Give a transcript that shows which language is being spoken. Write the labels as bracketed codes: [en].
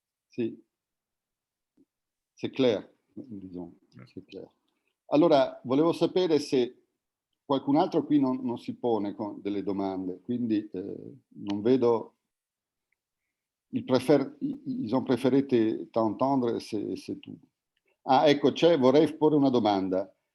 [fr] Sì, c'est clair, disons, c'est clair. [it] Allora, volevo sapere se qualcun altro qui non si pone con delle domande, quindi non vedo. [fr] Ils ont préféré t'entendre, c'est tout. [it] Ah, ecco, vorrei porre una domanda.